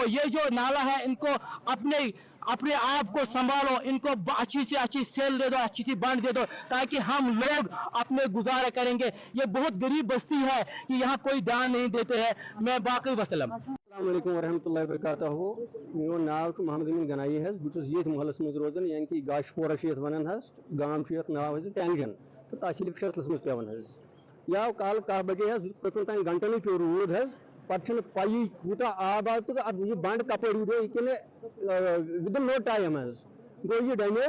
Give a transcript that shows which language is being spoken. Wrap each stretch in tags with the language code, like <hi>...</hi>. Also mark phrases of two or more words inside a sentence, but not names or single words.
<ur>یہ جو نالا ہے ان کو اپنے آپ کو سنبھالو, ان کو اچھی سے اچھی سیل دے دو, اچھی سی بانڈ دے دو تاکہ ہم لوگ اپنے گزارا کریں گے. یہ بہت غریب بستی ہے کہ یہاں کوئی دھیان نہیں دیتے ہیں. میں باقی وسلم.</ur> <ar>السلام علیکم ورحمۃ اللہ وبرکاتہ.</ar> <ks>میون ناو محمد امین گنایی حظ, بہٕ چھُس ییٚتھۍ محلس منٛز روزان یعنی کہ گاش پورہ چھِ یتھ ونان حظ, گام چھُ یتھ ناو حظ ٹینگجن تہٕ تحصیل فیصلس منٛز پیوان حظ. یہِ آو کالہٕ 10 بجے حظ, کٔژن تانۍ گنٹنٕے پیوٚو روٗد حظ, پتہٕ چھنہٕ پَیی کوٗتاہ آب آو تہٕ یہِ بنٛڈ کپٲرۍ وُڈیو یہِ کِنہٕ</ks> <en>within no time</en> <ks>حظ گوٚو یہِ ڈیمیج.</ks>